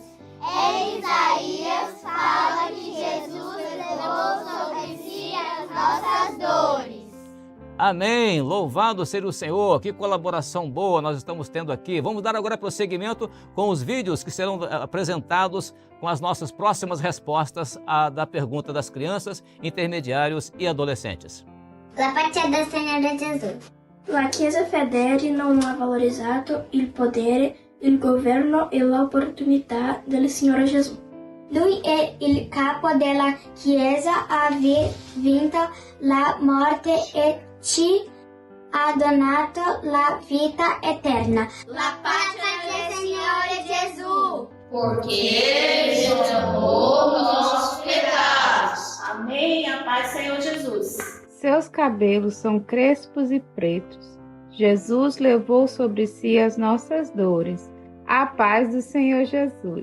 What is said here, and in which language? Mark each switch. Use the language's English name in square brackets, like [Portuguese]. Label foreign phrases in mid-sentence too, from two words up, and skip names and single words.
[Portuguese] Em Isaías fala que Jesus levou sobre si as nossas dores. Amém! Louvado seja o Senhor! Que colaboração boa nós estamos tendo aqui. Vamos dar agora prosseguimento com os vídeos que serão apresentados com as nossas próximas respostas da pergunta das crianças, intermediários e adolescentes. [Italian] La pace del Signore Gesù. La Chiesa fedele non ha valorizzato il potere, il governo e l'opportunità del Signore Gesù. Lui è il capo della Chiesa, ha vinto la morte e ci ha donato la vita eterna. La pace del Signore Gesù. [Portuguese] Porque Ele perdoou nossos pecados. Amém. A paz, Senhor Jesus. Seus cabelos são crespos e pretos. Jesus levou sobre si as nossas dores. A paz do Senhor Jesus.